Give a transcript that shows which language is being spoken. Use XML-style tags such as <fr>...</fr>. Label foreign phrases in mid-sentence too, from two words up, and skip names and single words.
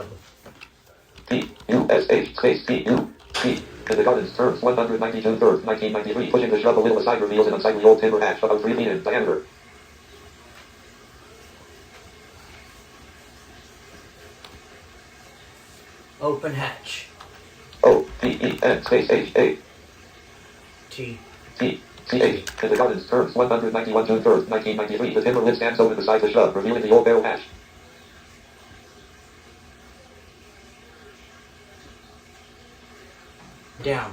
<en>P-U-S-H space P-U-P. In the gardens turns 190 June 3rd 1993. Pushing the shrub a little aside reveals an unsightly old timber hatch about 3 feet in diameter. Open hatch. O-P-E-N space H-A. T. T-C-H. In the gardens turns 191 June 3rd 1993. The timber lid stands open beside the shrub, revealing the old barrel hatch. Down.</en>